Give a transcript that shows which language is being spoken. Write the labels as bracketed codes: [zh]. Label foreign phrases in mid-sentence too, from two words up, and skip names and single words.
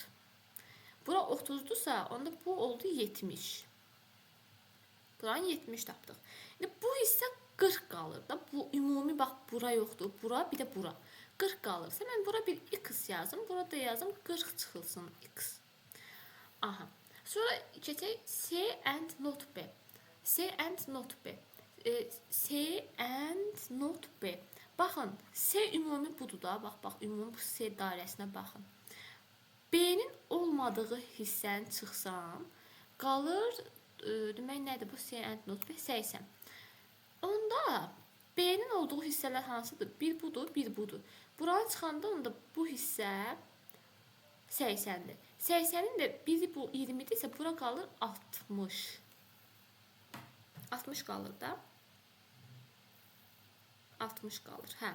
[az] Bura 30'dursa, onda bu oldu 70. Buranı 70 tapdıq. Bu hissə 40 qalır da. Bu ümumi, bax, bura yoxdur. Bura, bir də bura. 40 qalırsa, mən bura bir x yazım. Burada yazım 40 çıxılsın x. Aha. Sonra keçək [en] C and not B. C and not B. C and not B. [az] Baxın, C ümumi budur da. Bax, ümumi bu C dairəsinə baxın. B-nin olmadığı hissəni çıxsam, qalır, demək nədir bu [en] C and not B? [az] 80. Onda B-nin olduğu hissələr hansıdır? Bir budur, bir budur. Buranı çıxanda onda bu hissə 80'dir. 80'in də biri bu 20'dirsə, bura qalır 60. 60 qalır da. 60 qalır, hə.